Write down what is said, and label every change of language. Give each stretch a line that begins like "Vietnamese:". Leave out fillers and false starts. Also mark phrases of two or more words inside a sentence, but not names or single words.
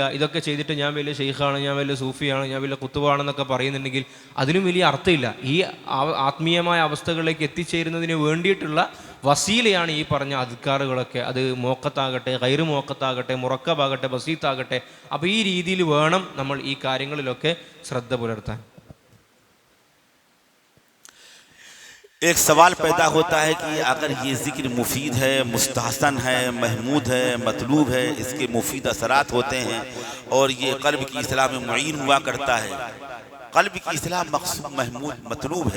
Malayalam: ഇതൊക്കെ ചെയ്തിട്ട് ഞാൻ വലിയ ഷെയ്ഖാണ്, ഞാൻ വലിയ സൂഫിയാണ്, ഞാൻ വലിയ കുത്തുബാണെന്നൊക്കെ പറയുന്നുണ്ടെങ്കിൽ അതിലും വലിയ അർത്ഥമില്ല. ഈ ആത്മീയമായ അവസ്ഥകളിലേക്ക് എത്തിച്ചേരുന്നതിന് വേണ്ടിയിട്ടുള്ള വസീലയാണ് ഈ പറഞ്ഞ അദ്കാറുകളൊക്കെ. അത് മോക്കത്താകട്ടെ, ഗൈറ് മോക്കത്താകട്ടെ, മുറക്കബാകട്ടെ, ബസീത്താകട്ടെ. അപ്പോൾ ഈ രീതിയിൽ വേണം നമ്മൾ ഈ കാര്യങ്ങളിലൊക്കെ ശ്രദ്ധ പുലർത്താൻ.
Urdu: ایک سوال پیدا ہوتا ہے کہ اگر یہ ذکر مفید ہے، مستحسن ہے، محمود ہے، مطلوب ہے، اس کے مفید اثرات ہوتے ہیں اور یہ قلب کی اصلاح میں معین ہوا کرتا ہے، قلب کی اصلاح مقصود محمود مطلوب ہے.